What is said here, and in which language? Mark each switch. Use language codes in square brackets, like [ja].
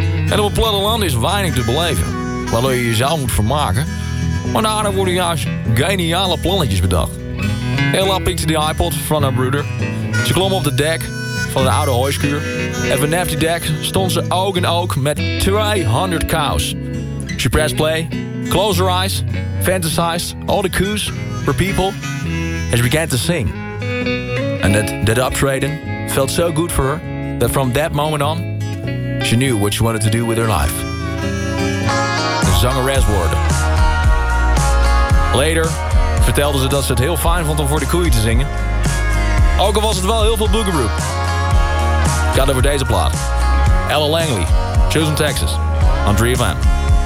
[nl] En op het platteland is weinig te beleven, waardoor je jezelf moet vermaken. Maar daarna worden juist geniale plannetjes bedacht. Ella pikte de iPod van haar broeder. Ze klom op de dek van de oude hooiskuur. En vanaf die dek stond ze oog in oog met [en] 200 cows. She pressed play, closed her eyes, fantasized all the coos, her people. And she began to sing. And that optreden felt so good for her that from that moment on, she knew what she wanted to do with her life. [nl] De zangeres worden. Later vertelde ze dat ze het heel fijn vond om voor de koeien te zingen. Ook al was het wel heel veel boogeroo. Gaat over deze plaat. Ella Langley, Chosen Texas, on 3FM.